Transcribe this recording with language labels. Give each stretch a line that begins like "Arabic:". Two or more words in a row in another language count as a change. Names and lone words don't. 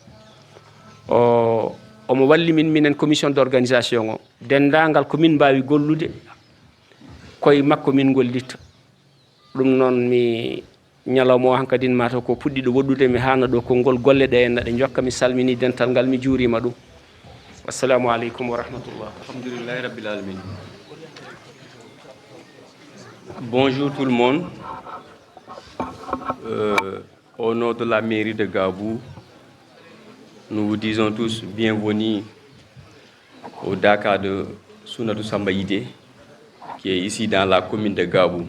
Fula: omo walli min minen
French: commission d' organisation
Fula: o dendagal ko min mbawi gollude koye makko min gollita ɗum noon mi ñalawma o hankadin mataw ko puɗɗiɗo woɗɗude mi hana ɗo konngol golle ɗe henna ɗe jokka mi salmini dental ngal mi juurima ɗum
Arabic: والسلام عليكم ورحمة الله. الحمد لله رب العالمين.
French: Bonjour tout le monde. Au nom de la mairie de Gabou, nous vous disons tous bienvenue au Dakar de Sunnatou Samba Yidé, qui est ici dans la commune de Gabou.